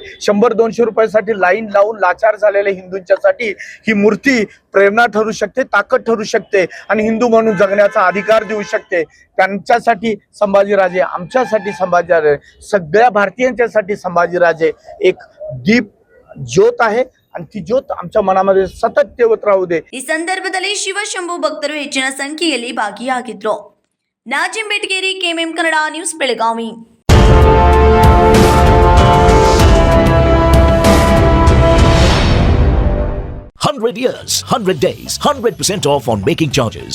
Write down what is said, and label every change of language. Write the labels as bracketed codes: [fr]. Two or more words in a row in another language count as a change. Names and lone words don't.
[mr] 100-200 रुपयासाठी लाईन लावून लाचार झालेल्या हिंदूंच्यासाठी ही मूर्ती प्रेरणा ठरू शकते, ताकद ठरू शकते आणि हिंदू म्हणून जगण्याचा अधिकार देऊ शकते. त्यांच्यासाठी संभाजीराजे, आमच्यासाठी संभाजीराजे, सगळ्या भारतीयांच्यासाठी संभाजीराजे एक दीप ज्योत आहे आणि ती ज्योत आमच्या मनामध्ये सतत तेवत राहू दे. [kn] ಈ ಸಂದರ್ಭದಲ್ಲಿ ಶಿವಶಂಭು ಭಕ್ತರು ಹೆಚ್ಚಿನ ಸಂಖ್ಯೆಯಲ್ಲಿ ಭಾಗಿಯಾಗಿದ್ದರು. ನಾಜಿಂ ಬೆಟ್ಗೇರಿ, ಕೆಎಂಎಂ ಕನ್ನಡ ನ್ಯೂಸ್, ಬೆಳಗಾವಿ. [en] 100 years, 100 days, 100% off on making charges.